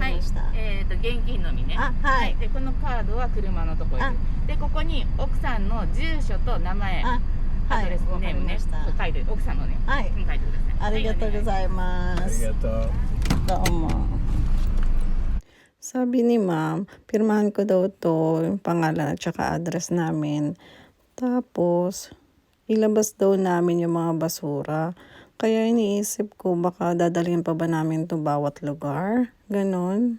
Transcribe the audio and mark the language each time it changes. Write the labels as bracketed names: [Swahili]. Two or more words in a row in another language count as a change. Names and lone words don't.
[Japanese] はいました。。現金のみね。あ、はい。でこのカードは車のところあでここに奥さんの住所と名前あ、はい。アドレスわかネームねりました。書いて奥さんのねはい。書いてください。ありがとうございます。 Arigato. [Filipino] どうも。Sabi ni ma'am, pirmahan ko daw to yung pangalan at saka address namin. Tapos, ilabas daw namin yung mga basura. Kaya iniisip ko baka dadalhin pa ba namin to bawat lugar. Ganon.